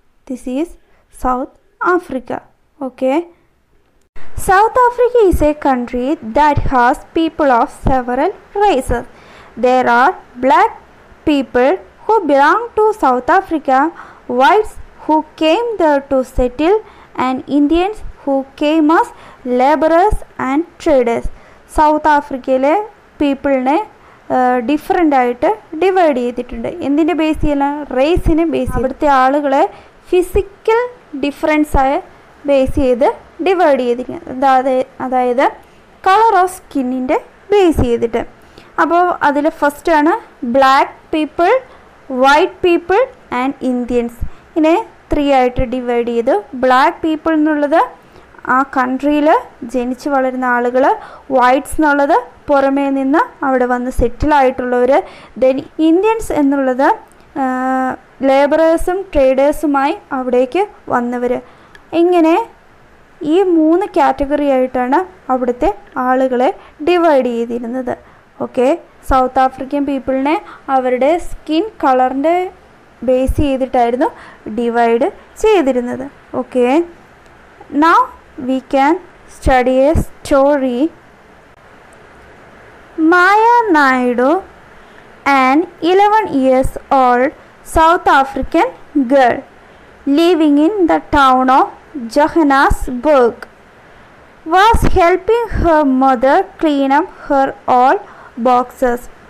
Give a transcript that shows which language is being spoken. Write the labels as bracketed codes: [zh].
[en] This is South Africa. Okay, South Africa is a country that has people of several races. There are black people who belong to South Africa, whites who came there to settle, and Indians who came as laborers and traders. [ml] South ആഫ്രിക്കയിലെ പീപ്പിളിനെ different ആയിട്ട് divide ചെയ്തിട്ടുണ്ട്. എന്തിൻ്റെ base ചെയ്യല? റേസിനെ base ചെയ്ത് അവിടുത്തെ ആളുകളെ physical ഡിഫറൻസായ base ചെയ്ത് divide ചെയ്തിരിക്കുന്നത്. അതായത് കളർ ഓഫ് സ്കിന്നിൻ്റെ ബേസ് ചെയ്തിട്ട്. അപ്പോൾ അതിൽ ഫസ്റ്റാണ് black people, white people and Indians. ഇതിനെ 3 ആയിട്ട് ഡിവൈഡ് ചെയ്തു. ബ്ലാക്ക് പീപ്പിൾ എന്നുള്ളത് ആ കൺട്രിയിൽ ജനിച്ച് വളരുന്ന ആളുകൾ, വൈറ്റ്സ് എന്നുള്ളത് പുറമേ നിന്ന് അവിടെ വന്ന് സെറ്റിലായിട്ടുള്ളവർ, ദെൻ ഇന്ത്യൻസ് എന്നുള്ളത് ലേബറേഴ്സും ട്രേഡേഴ്സുമായി അവിടേക്ക് വന്നവർ. ഇങ്ങനെ ഈ 3 കാറ്റഗറി ആയിട്ടാണ് അവിടുത്തെ ആളുകളെ ഡിവൈഡ് ചെയ്തിരുന്നത്. ഓക്കെ, സൗത്ത് ആഫ്രിക്കൻ പീപ്പിളിനെ അവരുടെ സ്കിൻ കളറിൻ്റെ ബേസ് ചെയ്തിട്ടായിരുന്നു ഡിവൈഡ് ചെയ്തിരുന്നത്. [en] Okay, now we can study a story. Maya Naidu, an 11 years old South African girl living in the town of Johannesburg, was helping her mother clean up her old boxes.